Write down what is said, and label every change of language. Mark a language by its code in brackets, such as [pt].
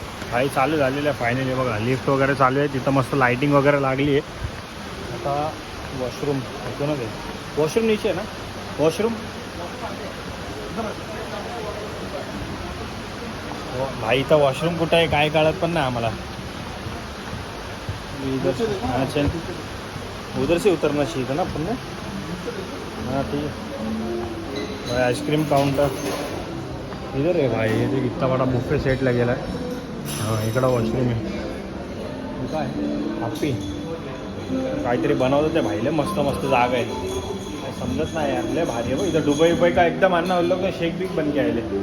[mr] भाई चालू झालेलं आहे फायनली. बघा लिफ्ट वगैरे चालू आहे. तिथं मस्त लाईटिंग वगैरे लागली आहे. आता वॉशरूम ऐकू ना ते. वॉशरूम नीचे आहे ना. वॉशरूम भाई इथं वॉशरूम कुठं आहे काय कळत पण नाही आम्हाला. [hi] अच्छा उधर से उतरना चाहिए था ना अपन ने. हाँ ठीक है भाई. [mr] आइसक्रीम काउंटर इधर आहे भाई. [hi] ये इतना बड़ा बुफे सेट [mr] लगेला आहे. हां इकडं वॉशरूम आहे. काय हॅप्पी काहीतरी बनवतं ते भाईले. मस्त मस्त जागा आहे. काय समजत नाही यार. लय भारी आहे बघ इथं. [hi] दुबई का एकदम अन्ना लोग शेक बिक बन के आएले.